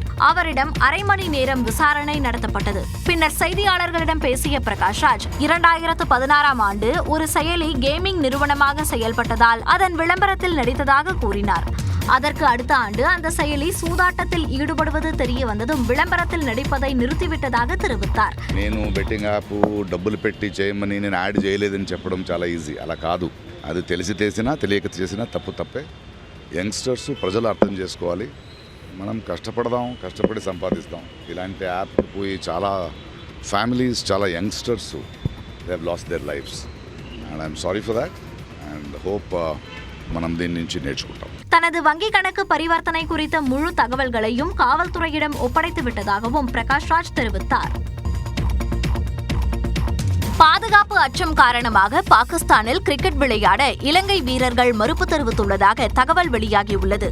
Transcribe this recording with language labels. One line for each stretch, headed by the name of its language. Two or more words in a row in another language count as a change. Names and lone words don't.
Tamil: அவரிடம் அரை மணி நேரம் விசாரணை நடத்தப்பட்டது. பின்னர் செய்தியாளர்களிடம் பேசிய பிரகாஷ் ராஜ், 2016ஆம் ஆண்டு ஒரு செயலி கேமிங் நிறுவனமாக செயல்பட்டதால் அதன் விளம்பரத்தில் நடித்ததாக கூறினார். அதற்கு அடுத்த ஆண்டு அந்த செயலி சூதாட்டத்தில் ஈடுபடுவது தெரிய வந்ததும் விளம்பரத்தில் நடிப்பதை நிறுத்திவிட்டதாக தெரிவித்தார்.
Telugu: నేను బెట్టింగ్ యాప్ డబ్బులు పెట్టి చేయమని నేను యాడ్ చేయలేదని చెప్పడం చాలా ఈజీ. అలా కాదు. అది తెలిసి చేసినా తెలియక చేసినా తప్పే. యంగ్స్టర్స్ ప్రజలు అర్థం చేసుకోవాలి. మనం కష్టపడదాం, కష్టపడి సంపాదిస్తాం. ఇలాంటి యాప్ పోయి చాలా ఫ్యామిలీస్, చాలా యంగ్స్టర్స్
English: they have lost their lives and I'm sorry for that and hope
Telugu: మనం దీని నుంచి నేర్చుకుంటాం.
Tamil: தனது வங்கிக் கணக்கு பரிவர்த்தனை குறித்த முழு தகவல்களையும் காவல்துறையிடம் ஒப்படைத்து விட்டதாகவும் பிரகாஷ் ராஜ் தெரிவித்தார். பாதுகாப்பு அச்சம் காரணமாக பாகிஸ்தானில் கிரிக்கெட் விளையாட இலங்கை வீரர்கள் மறுப்பு தெரிவித்துள்ளதாக தகவல் வெளியாகியுள்ளது.